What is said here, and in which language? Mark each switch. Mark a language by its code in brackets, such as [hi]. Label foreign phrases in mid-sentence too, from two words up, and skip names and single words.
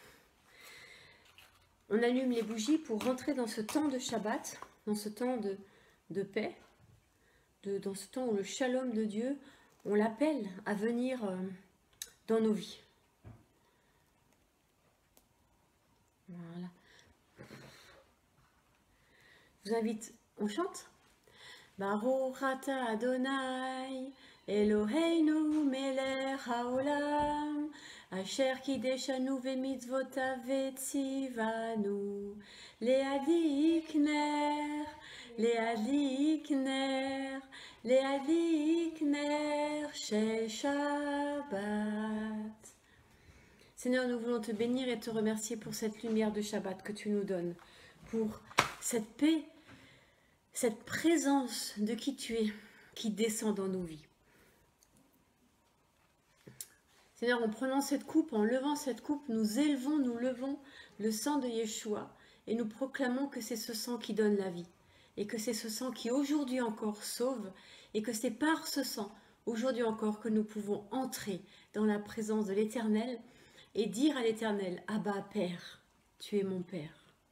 [fr] On allume les bougies pour rentrer dans ce temps de Shabbat, dans ce temps de paix, dans ce temps où le Shalom de Dieu, on l'appelle à venir dans nos vies. Voilà. Je vous invite, on chante [he] ברוך אתה אדני אלהינו מלך העולם אשר קדשנו במצותיו וצונו להדליק נר של שבת. [fr] Seigneur, nous voulons te bénir et te remercier pour cette lumière de Shabbat que tu nous donnes, pour cette paix, cette présence de qui tu es, qui descend dans nos vies. Seigneur, en prenant cette coupe, en levant cette coupe, nous levons le sang de Yeshua et nous proclamons que c'est ce sang qui donne la vie et que c'est ce sang qui aujourd'hui encore sauve et que c'est par ce sang, aujourd'hui encore, que nous pouvons entrer dans la présence de l'Éternel et dire à l'Éternel, Abba Père, tu es mon Père.